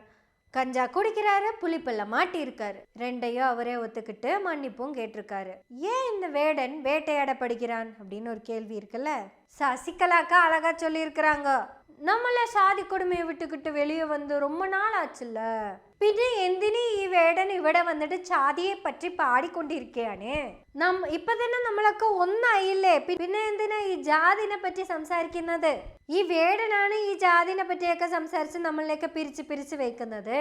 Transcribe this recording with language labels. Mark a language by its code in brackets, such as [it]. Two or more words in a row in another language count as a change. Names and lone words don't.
[ta] கஞ்சா குடிக்கிறாரு, புலிப்பல்ல மாட்டியிருக்காரு. ரெண்டையும் அவரே ஒத்துக்கிட்டு மன்னிப்பும் கேட்டிருக்காரு. ஏன் இந்த வேடன் வேட்டையாடப்படுகிறான் அப்படின்னு ஒரு கேள்வி இருக்குல்ல. சசிகலாக்கா அழகா சொல்லியிருக்கிறாங்க. நம்மள சாதி கொடுமையை விட்டுக்கிட்டு வெளியே வந்து ரொம்ப நாள் ஆச்சுல்ல, [ml] പിന്നെ എന്തിനീ ഈ വേടൻ ഇവിടെ വന്നിട്ട് ജാതിയെ പറ്റി പാടിക്കൊണ്ടിരിക്കുകയാണ്. ഇപ്പൊ തന്നെ നമ്മളൊക്കെ ഒന്നായില്ലേ, പിന്നെ എന്തിനാ ഈ ജാതിനെ പറ്റി സംസാരിക്കുന്നത്? ഈ വേടനാണ് ഈ ജാതിനെ പറ്റിയൊക്കെ സംസാരിച്ച് നമ്മളിലേക്ക് പിരിച്ച് വെക്കുന്നത്.